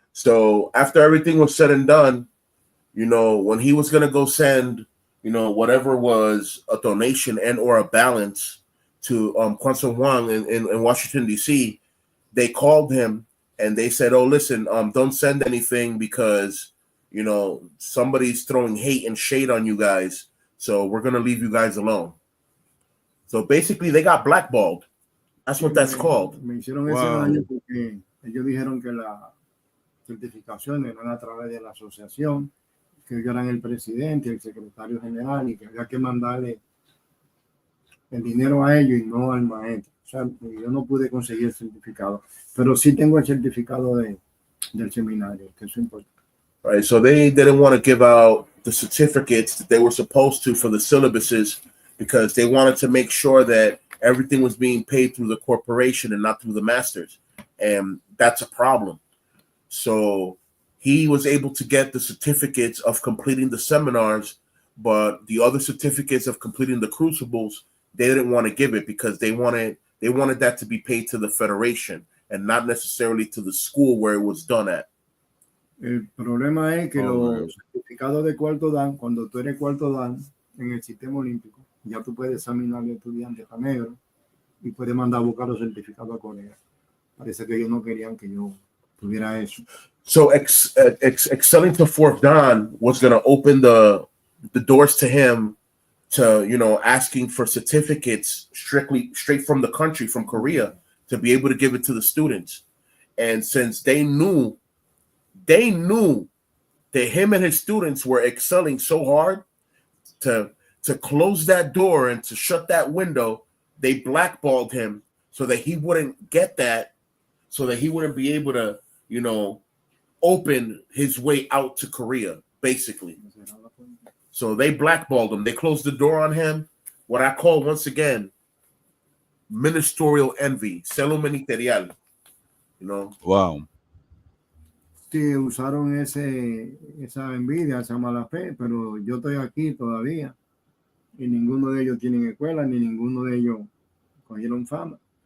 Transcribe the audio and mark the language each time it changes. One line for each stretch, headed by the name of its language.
English: So after everything was said and done, when he was going to go send, whatever was a donation and or a balance to Kwanzaa Wang in Washington, D.C., they called him and they said, oh, listen, don't send anything because, somebody's throwing hate and shade on you guys. So we're going to leave you guys alone. So basically they got blackballed. That's what that's called.
Spanish: Me hicieron ese daño porque ellos dijeron que las certificaciones eran a través de la asociación, que ellos eran el presidente, el secretario general y que había que mandarle el dinero a ellos y no al maestro. sea, yo no pude conseguir el certificado, pero sí tengo el certificado del seminario, que eso es importante.
English: Right, so they didn't want to give out the certificates that they were supposed to for the syllabuses because they wanted to make sure that everything was being paid through the corporation and not through the masters. And that's a problem. So he was able to get the certificates of completing the seminars, but the other certificates of completing the crucibles, they didn't want to give it because they wanted that to be paid to the federation and not necessarily to the school where it was done at.
Spanish: El problema es que los certificados de cuarto dan, cuando tú eres cuarto dan en el sistema olímpico, ya tú puedes examinar al estudiante a negro y puedes mandar a buscar los certificados a Corea. Parece que ellos no querían que yo tuviera eso.
English: So excelling to fourth dan was going to open the doors to him to, you know, asking for certificates straight from the country, from Korea, to be able to give it to the students. And since they knew that him and his students were excelling so hard to close that door and to shut that window, they blackballed him so that he wouldn't get that, so that he wouldn't be able to, you know, open his way out to Korea, basically. So they blackballed him. They closed the door on him. What I call, once again, ministerial envy,
Spanish: celo ministerial,
English: you know. Wow.
Spanish: Sí, usaron esa envidia, esa mala fe, pero yo estoy aquí todavía y ninguno de ellos tienen escuela, ni ninguno de ellos cogieron fama.